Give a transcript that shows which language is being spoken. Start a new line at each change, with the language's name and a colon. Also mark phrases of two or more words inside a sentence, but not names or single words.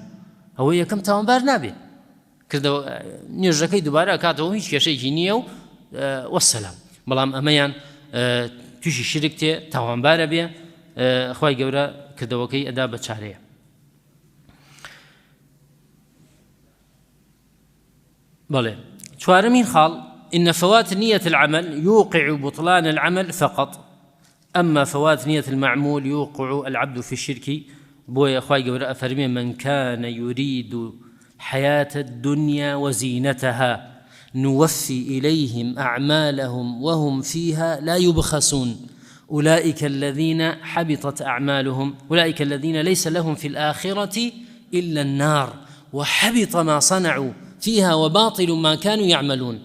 Central Kurdish: ئەوە یەکەم تاوانبار نابێ. کردەوە نوێژەکەی دووبارە کاتەوە هیچ کێشەیەکی نییە و وەسەلام. بەڵام ئەمەیان تووشی شرک تێ، تاوانبارە بێ، خوای گەورە کردەوەکەی ئەدا بە چارەیە. بەڵێ چوارمین خاڵ
Arabic: إن فوات نية العمل يوقع بطلان العمل فقط، أما فوات نية المعمول يوقع العبد في الشرك.
Central Kurdish: بويا أخوي قبل أفرمي
Arabic: من كان يريد حياة الدنيا وزينتها نوفي إليهم أعمالهم وهم فيها لا يبخسون أولئك الذين حبطت أعمالهم أولئك الذين ليس لهم في الآخرة إلا النار وحبط ما صنعوا فيها وباطل ما كانوا يعملون.